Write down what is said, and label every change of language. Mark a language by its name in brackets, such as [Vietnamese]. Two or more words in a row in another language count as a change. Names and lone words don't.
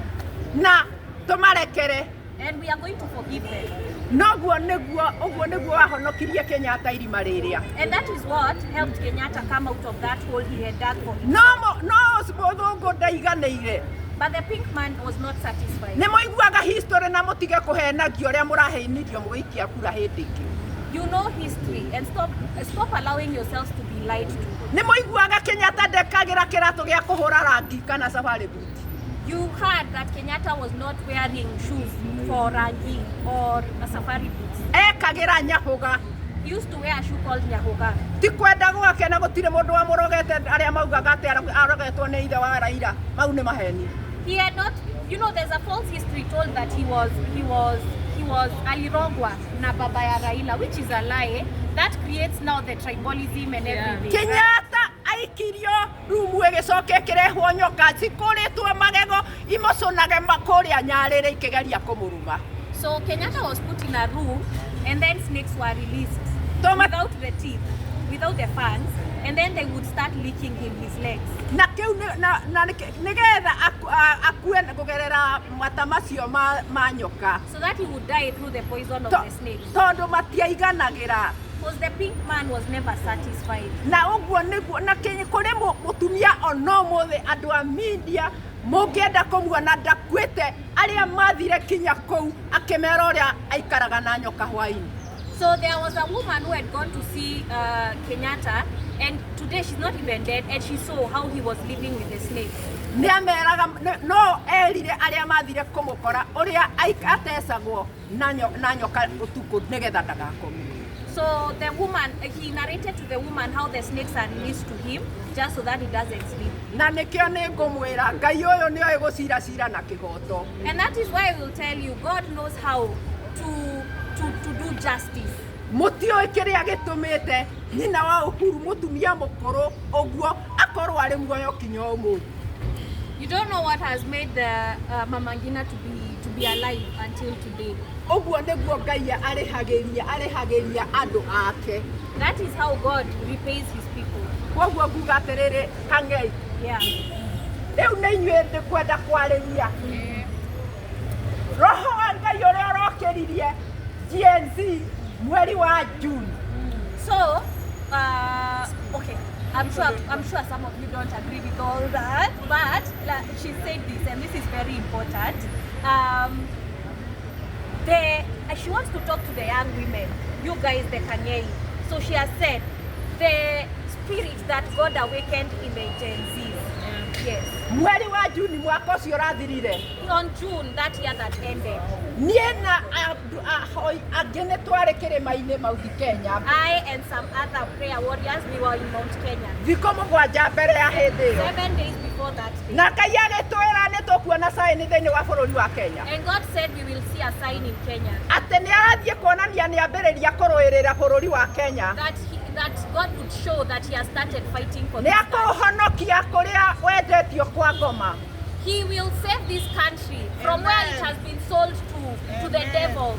[Kikuyu] Na tũmarekere. [English] And we are going to forgive them. [Kikuyu] Ũguo nĩguo wahonokirie Kenyatta irima rĩrĩa. [English] And that is what helped Kenyatta come out of that hole he had dug for him. [Kikuyu] No mũthũngũ ndaiganĩire. [English] But the pink man was not satisfied. [Kikuyu] Nĩ mũiguaga history na mũtige kũhenagio ũrĩa mũrahenirio mũgĩikia kura hĩndĩ ĩngĩ. [English] You know history and stop allowing yourselves to be lied to. [Kikuyu] Nĩ mũiguaga Kenyatta ndekagĩra kĩratũ gĩa kũhũra rangi kana safari boot. [English] You heard that Kenyatta was not wearing shoes for rangi or a safari boots. [Kikuyu] Ekagĩra nyahuga. [English] He used to wear a shoe called nyahuga. [Kikuyu] Ti kwenda gwake na gũtirĩ mũndũ wamũrogete arĩa maugaga atĩ arogetwo nĩ ithe wa Raila. Mau nĩ maheni. [English] He had not, there's a false history told that he was [Swahili] alirogwa na baba ya Raila, [English] which is a lie. That creates now the tribalism and everything. [Kikuyu] Kenyatta aikirio rumu ĩgĩcoke ĩkĩrehwo nyoka cikũrĩtwo magego imoconage makũrĩa Nyarĩrĩ ikĩgeria kũmũruma. [English] So Kenyatta was put in a room, and then snakes were released without the teeth, without the fangs, and then they would start licking him his legs. [Kikuyu] Na kiu na nigetha akue kugerera mata macio ma nyoka. [English] So that he would die through the poison of the snake. [Kikuyu] Tondu matiaiganagira. [English] Because the pink man was never satisfied. [Kikuyu] Na uguo niguo na Kenya kuri mutumia ono mothe andu a media mungienda kumuona ndakwite aria mathire kinya kou akimera uria aikaraga na nyoka hwaini. [English] So there was a woman who had gone to see Kenyatta, and today she's not even dead, and she saw how he was living with the snake. [Kikuyu] No erire aria mathire kumukora uria atesagwo na nyoka utuku nigetha ndagakomire. [English] So the woman, he narrated to the woman how the snakes are released to him just so that he doesn't sleep. [Kikuyu] Na nikio ningumwira Ngai uyu ni oe gucira cira na kigoto. [English] And that is why I will tell you, God knows how to do justice. [Kikuyu] Mutio kiria gitumite nyina wa Uhuru mutumia mukuru oguo akorwo ari muoyo kinyo umuthi. [English] You don't know what has made the Mama Ngina to be alive until today. [Kikuyu] Oguo niguo Ngai arihagiria andu ake. [English] That is how God repays his people. [Kikuyu] Koguo nguga atiriri Kang'ei. [English] Yeah. [Kikuyu] Riu ni inyue ndikwenda kwariria. Roho wa Ngai uria urokiririe Gen Z mweri wa June. [English] So, okay, I'm sure some of you don't agree with all that, but she said this, and this is very important. She wants to talk to the young women, you guys, the Kang'ei. So she has said, the spirit that God awakened in the Gen Zs. Yes. [Kikuyu] Mweri wa June mwaka ucio urathirire. [English] On June, that year that ended. [Kikuyu] Niena agene tware kirima-ini Mount Kenya. [English] I and some other prayer warriors, we were in Mount Kenya. [Kikuyu] Thiko mugwanja mbere ya hindi iyo. [English] 7 days before that day. [Kikuyu] Na Ngai agitwira ni tukuona sign thiini wa bururi wa Kenya. [English] And God said we will see a sign in Kenya. [Kikuyu] Ati ni arathie kuonania ni ambiriria kuruirira bururi wa Kenya. [English] That God would show that he has started fighting for [Kikuyu] Ni [English] this country. [Kikuyu] akuhonokia kuria wendetio kwa ngoma. [English] He will save this country from where it has been sold to the devils.